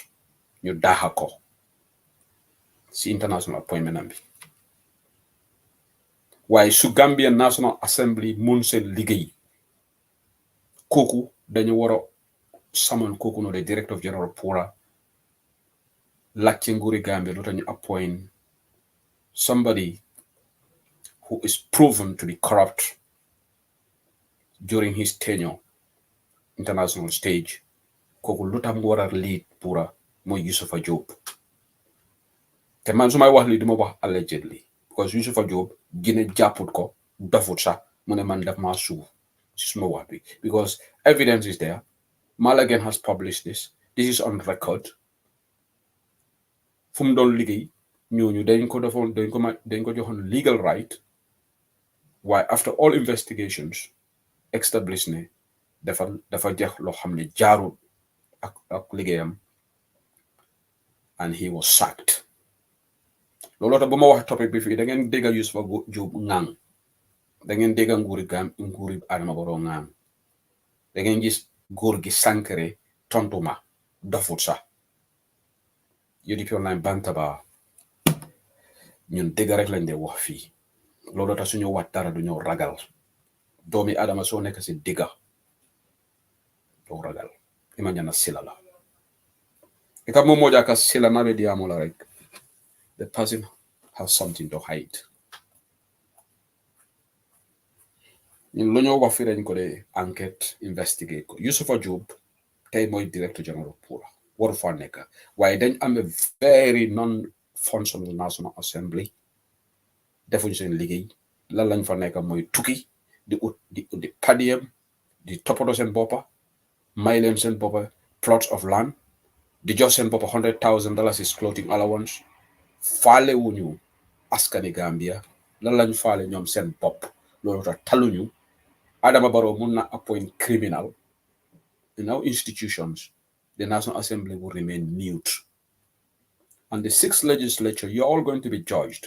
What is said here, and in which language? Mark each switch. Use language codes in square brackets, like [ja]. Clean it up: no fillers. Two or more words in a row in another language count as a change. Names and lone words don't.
[wo] ñu daaxa ko si international appointment am bi. waaye su Gambia National Assembly mun seen liggéey, kooku dañu war a summon kooku no [en] the director general [wo] Pura laajte nguuri Gambia lu tax ñu [en] appoint somebody who is proven to be corrupt during his tenure international stage. [wo] kooku lu tax mu war a lead Pura mooy Yusufa Job. te man su may wax lii duma wax [en] allegedly because [wo] Yusufa Job gine jàpput ko dofut sax mu ne man def maa suuf si suma wax bi [en] because evidence is there. Malagan has published this is on record. [wo] fu mu doon liggéey ñooñu dañ ko joxoon [en] legal right. Why after all investigations established [wo] ne dafa jeex loo xam ne jaarul ak liggéeyam, [en] and he was sacked. [wo] looloo tax bu ma wax topic bi fii da ngeen dégga Yusufa Job ŋaang, da ngeen dégga nguuri Adama Barrow ŋaang, da ngeen gis góor gi Sankare tontuma dofut sax. UDP Online Bantaba ñun dégga rek lañ dee wax fii. looloo tax suñu wax dara du ñëw ragal. doomi Adama soo nekk si digga doo ragal. [man] ima ñana sila la ika moom moo jaaka sila nabe diamo la rek. [en] The person has something to hide. [wo] ñun lu ñoo wax fi dañ ko dee enquête investigate ko. Yusufa Job tey mooy [en] director general [wo] Pura waru fa nekk, waaye dañ am [en] a very non-functional National Assembly. [wo] defuñ seen liggéey. lan lañ fa nekk mooy tukki di padiem di toppatoo seen boppa, may leen seen boppa [en] plots of land, [wo] di jox seen boppa $100,000 [en] is clothing allowance. [wo] faale wuñu askani Gambia. lan lañ faale ñoom seen bopp. loolu tax taluñu. Adama Barrow mun na [en] appoint criminal in our institutions. The National Assembly will remain mute. And the 6th legislature, you're all going to be judged.